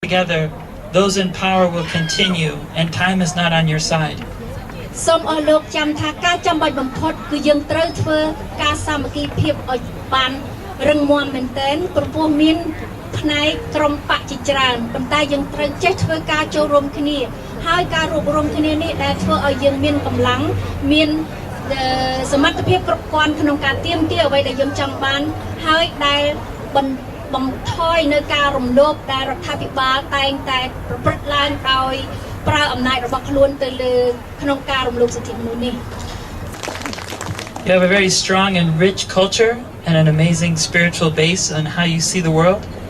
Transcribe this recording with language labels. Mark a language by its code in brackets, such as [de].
[en] together, those in power will continue, and time is not on your side. [km] សូមអស់លោកចាំថាការចាំបាច់បំផុតគឺយើងត្រូវធ្វើការសាមគ្គីភាពឲ្យបានរឹងមាំមែនទែនព្រោះមានផ្នែកក្រុមបកជាច្រើនប៉ុន្តែយើងត្រូវចេះធ្វើការចូលរួមគ្នាហើយការរួបរวมគ្នានេះដែលធ្វើឲ្យយើងមានកម្លាំងមាន សមត្ថភាពគ្រប់គ្រាន់ក្នុងការទាមទារអ្វីដែលយើងចង់បានហើយដែលបំថយនៅការរំលោភដែលរដ្ឋាភិបាលតែងតែប្រព្រឹត្តឡើងដោយប្រើអំណាចរបស់ខ្លួនទៅលើក្នុងការរំលោភសិទ្ធិមនុស្សនេះ [en] You have a very strong and rich culture and an amazing spiritual base on how you see the world.